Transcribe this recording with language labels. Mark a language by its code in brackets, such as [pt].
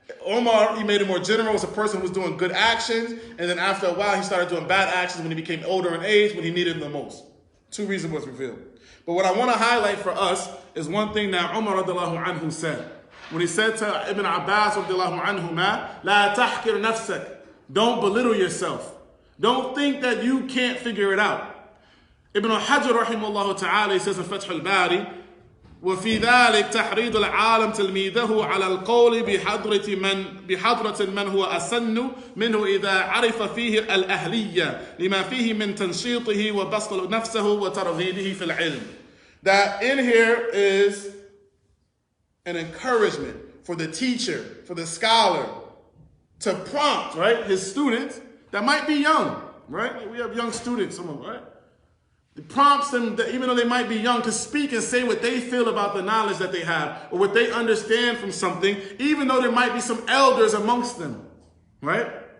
[en] Umar, he made it more general, as a person who was doing good actions, and then after a while he started doing bad actions when he became older in age, when he needed them the most. Two reasons was revealed. But what I want to highlight for us is one thing that Umar radiallahu anhu said. When he said to Ibn Abbas radiallahu anhu, [ar] "La tahkir nafsak." [en] Don't belittle yourself. Don't think that you can't figure it out. [ar] Ibn Hajar rahimahullah ta'ala, [en] he says in [ar] Fath al-Bari, وفي ذلك تحريض العالم تلميذه على القول بحضرة من هو أسن منه إذا عرف فيه الأهلية لما فيه من تنشيطه وبسط نفسه وترغيبه في العلم. [en] That in here is an encouragement for the teacher, for the scholar, to prompt, right, his students that might be young, right? We have young students, some of them, right? It prompts them, that even though they might be young, to speak and say what they feel about the knowledge that they have or what they understand from something, even though there might be some elders amongst them, right?